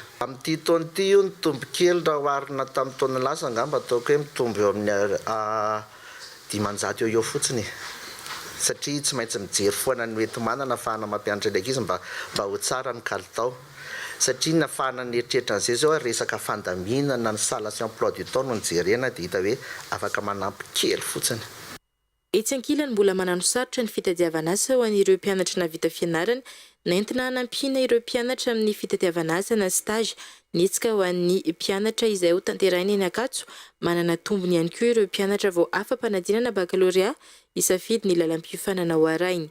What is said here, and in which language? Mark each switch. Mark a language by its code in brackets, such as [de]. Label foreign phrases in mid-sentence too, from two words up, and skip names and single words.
[mg] Amin'ity taona ity io mitombo kely raha oharina tamin'ny taona lasa angamba ataoko hoe mitombo eo amin'ny 500 eo fotsiny. Satria tsy maintsy mijery foana ny hoe tomanana ahafahana mampianatra ilay ankizy mba ho tsara ny kalitao. Satria ny ahafahana ny eritreritra an'izay zao resaka fandaminana ny sala sy [fr] emploi du temps [mg] no nijerena dia hita hoe afaka manampy kely fotsiny. Etsy ankilany mbola manano sarotra ny fitadiavana asa ho an'ireo mpianatra navita fianarana, nentina hanampiana ireo mpianatra amin'ny fitadiavana asa na stage. Nitsika ho an'ny mpianatra izay ho tanteraina eny Ankatso, manana tombony ihany koa ireo mpianatra vao afa-panadinana baccalauréat isafidy ny lalam-pifanana ho arainy.